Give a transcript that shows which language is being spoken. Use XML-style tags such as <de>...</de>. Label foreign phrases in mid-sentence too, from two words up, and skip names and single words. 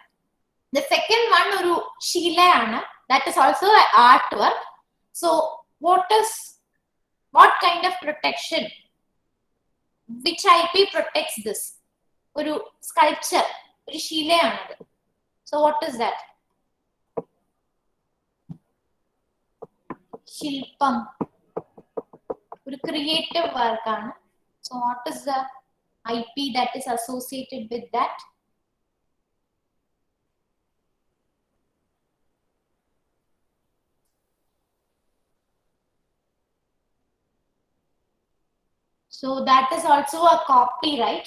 <en>The second one,</en> <ml>ഒരു ശില,</ml> <en>that is also an artwork. So what kind of protection? Which IP protects this? Oru sculpture.</en> <ml>ഒരു ശില.</ml> <en>So what is that? Shilpam. Oru creative work. So what is the IP that is associated with that? So that is also a copyright.</en>